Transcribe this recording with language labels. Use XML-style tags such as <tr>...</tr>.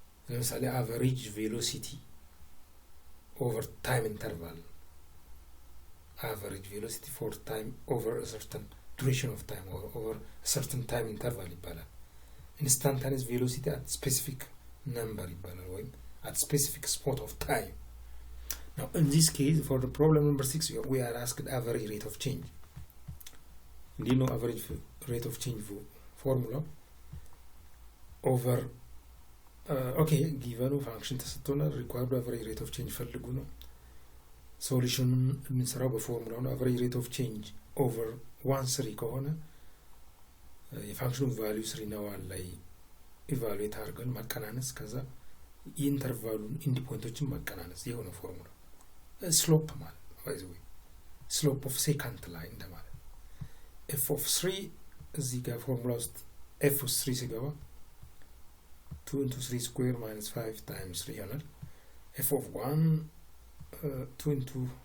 <en>ለምሳሌ average velocity over time interval average velocity for time over a certain duration of time or over a certain time interval ይባላል instantaneous velocity at specific number ይባላል ወይም at specific spot of time Now in this case, for the problem number 6, we are asked average rate of change. Do you know average rate of change formula? Over okay, given function ተሰጥቶናል required average rate of change ፈልጉ ነው። solution</en> <am>የምንሰራው በፎርሙላው ነው።</am> <en>average rate of change over 1/3 ከሆነ</en> <am>የፋንክሽኑ ቫልዩ 3 ነው ላይ ኢቫሉዌት አድርገን ማቀናነስ ከዛ ኢንተርቫሉን ኢንዲ ፖይንቶችን ማቀናነስ የሆነ ፎርሙላ ስሎፕ ማለት</am> <en>by the way</en> <am>ስሎፕ ኦፍ ሴካንት ላይን እንደማለት f of 3 እዚህ ጋር ፎርሙላ ውስጥ f of 3 ሲገባ 2 into 3 square minus 5 times 3 ይሆናል። f of 1 2 into</am>